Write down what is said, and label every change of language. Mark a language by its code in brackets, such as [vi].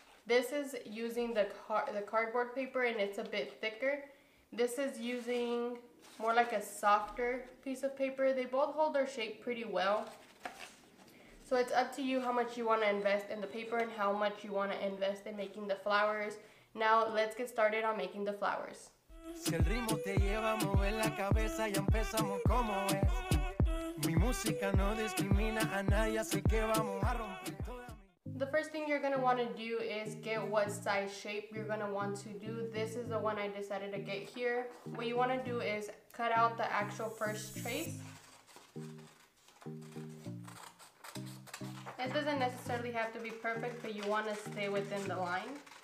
[en] This is using the cardboard paper, and it's a bit thicker. This is using more like a softer piece of paper. They both hold their shape pretty well. So it's up to you how much you want to invest in the paper and how much you want to invest in making the flowers. Now let's get started on making the flowers. [es] Si el ritmo te lleva a mover la cabeza, ya empezamos como es. Mi música no discrimina a nadie, así que vamos a romper toda. [en] The first thing you're going to want to do is get what size shape you're going to want to do. This is the one I decided to get here. What you want to do is cut out the actual first trace. It doesn't necessarily have to be perfect, but you want to stay within the line.